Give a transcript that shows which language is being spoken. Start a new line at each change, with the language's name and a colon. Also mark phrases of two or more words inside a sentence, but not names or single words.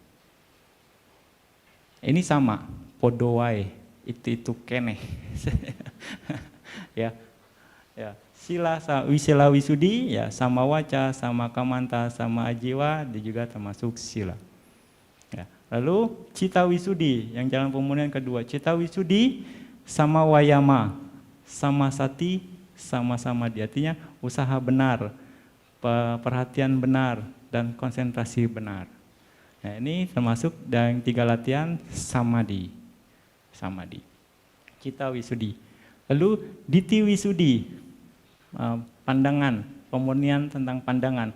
Indonesian: Ini sama,
Javanese: podowai, itu keneh.
Indonesian: Ya,
Pali: sila Wisudi,
Indonesian: ya
Pali: sama waca, sama kamanta, sama ajiwa,
Indonesian: dia juga termasuk sila. Ya, lalu
Pali: cita Wisudi,
Indonesian: yang jalan pemurnian kedua,
Pali: cita Wisudi sama wayama, sama sati, sama samadhi.
Indonesian: Artinya usaha benar, perhatian benar, dan konsentrasi benar. Nah, ini termasuk dan 3 latihan samadhi.
Pali: Cita Wisudi.
Indonesian: Lalu
Pali: diti Wisudi,
Indonesian: pandangan, pemurnian tentang pandangan.